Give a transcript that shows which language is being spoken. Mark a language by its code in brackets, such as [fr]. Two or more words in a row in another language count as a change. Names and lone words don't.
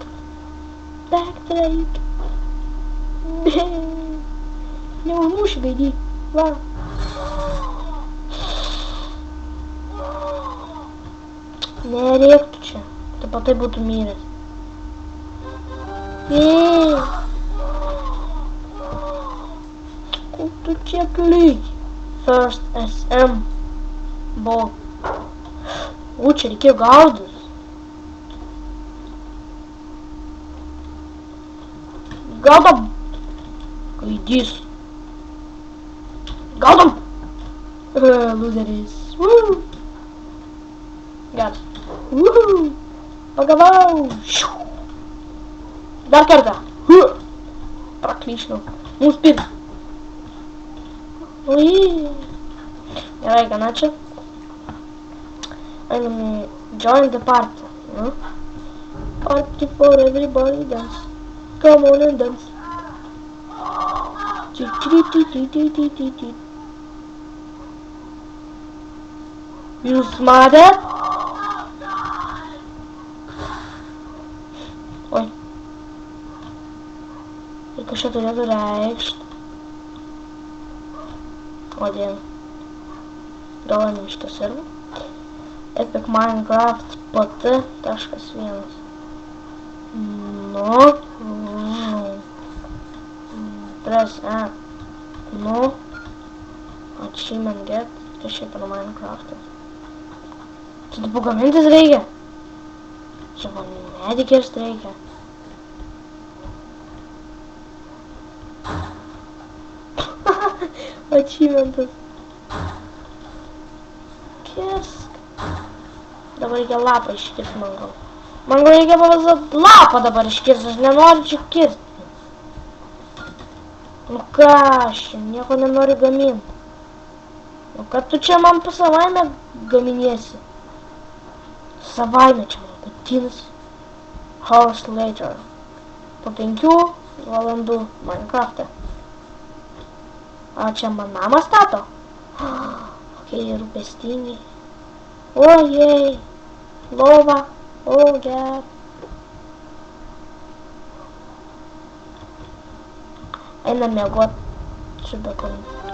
[lt] Bėgt reikia. Neužmuši gaidį. Va. Nereiktų čia. Taip pat tai būtų myręs. Kur tu čia kliai? [en] First SM ball. [lt] Čia reikėjo gaudytis. Gaudam. Gaidys. Gaudom! Loseris. Woo! Geras. Woohoo! Pagavau! Dar kartą. Praklyšnau. Mums pirk. Ui. Gerai, gana čia. Einam [en] join the party. [lt] No? [en] Party for everybody dance. Come on and dance. [lt] Jūs matėt? Oi. Ir kažką turėtų reikšti. O dien. Gal iš to servo? [en] Epic Minecraft pt.1. No. Press E. No. Achievement get. [lt] Kas šiaip yra Minecraft'as. Čia tipo gamintis reikia. Čia man medį kirst reikia. Achievementas. Kirsk. Dabar reikia lapą iškirst man gal. Man gal reikia pavazat lapą dabar iškirst, aš nenoriu čia kirst. Nu ką aš čia nieko nenoriu gaminti. Nu kad tu čia man savaime gaminiesi. Savaime čia man patinas. [en] Hours later. [lt] Po 5 valandų Minecraft'e. A čia man namą stato? Kokie rūpestingi. Ojei. Lova. O, gerai. Einam miegot su bekonu.